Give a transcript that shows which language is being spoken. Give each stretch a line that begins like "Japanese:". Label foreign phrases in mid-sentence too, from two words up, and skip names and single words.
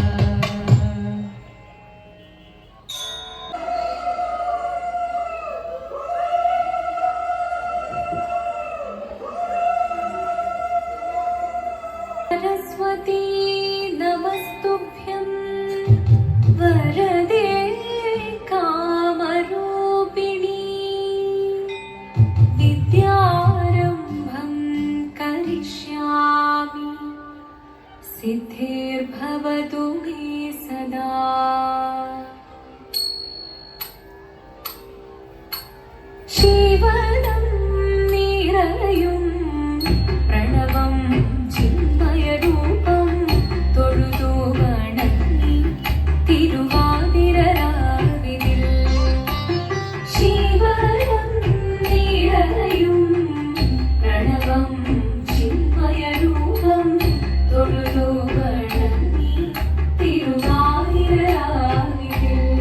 Sanskrit: सरस्वती नमस्तुभ्यं वरदे कामरूपिणी विद्यारम्भं करिष्यामि सिद्धिर्भवतु मे सदा
Malayalam: ശിവനം നിറയും പ്രണവം ചിന്മയരൂപം തൊഴുതു വണങ്ങി തിരുവാതിരരാവിതിൽ ശിവനം നിറയും പ്രണവം ചിന്മയരൂപം തൊഴുതു വണങ്ങി തിരുവാതിരരാവിതിൽ